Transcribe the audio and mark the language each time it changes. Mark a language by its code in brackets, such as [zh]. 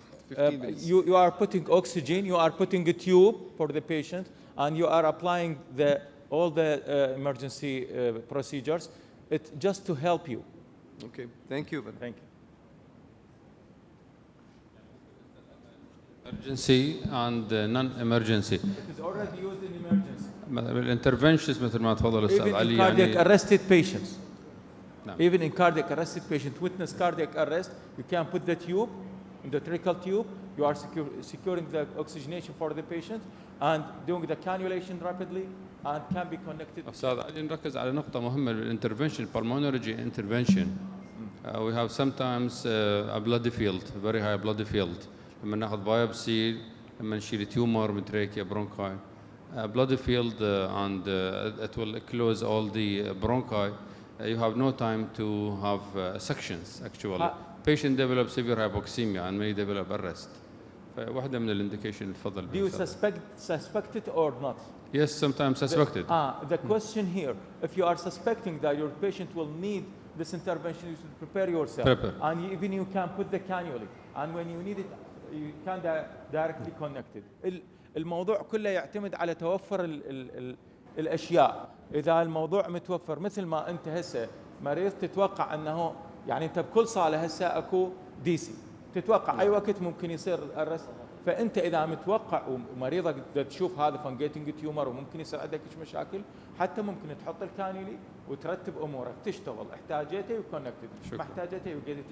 [en] You are putting oxygen, you are putting a tube for the patient, and you are applying all the emergency procedures. It's just to help you. Okay, thank you. Thank you. Emergency and non-emergency. It is already used in emergency. [ar] الانترفنشنز مثل ما تفضل الأستاذ علي. [en] Even in cardiac arrested patients. No. Even in cardiac arrested patients, witness cardiac arrest, you can put the tube, in the tracheal tube, you are securing the oxygenation for the patient and doing the cannulation rapidly and can be connected. [ar] أستاذ علي نركز على نقطة مهمة بالintervention, [en] pulmonary intervention. We have sometimes a bloody field, very high bloody field. [ar] لما ناخذ [en] biopsy, [ar] لما نشيل [en] tumor من trachea, bronchi, bloody field and it will close all the bronchi. You have no time to have sections actually. Patient develops severe hypoxemia and may develop arrest. [ar] واحدة من الindication تفضل. [en] Do you suspect it or not? Yes, sometimes suspected. The question here, if you are suspecting that your patient will need this intervention, you should prepare yourself. Prepare. And even you can put the cannula. And when you need it, you can directly connected. [ar] الموضوع كله يعتمد على توفر الاشياء. اذا الموضوع متوفر مثل ما انت هسه مريض تتوقع انه يعني انت بكل صاله هسه اكو دي سي، تتوقع اي وقت ممكن يصير الرست. فانت اذا متوقع ومريضك تشوف هذا فانجيتنج تيومر وممكن يصير عندك مشاكل، حتى ممكن تحط الكانيلي وترتب امورك تشتغل، احتاجيته وكونكتد، ما احتاجيته وقيت.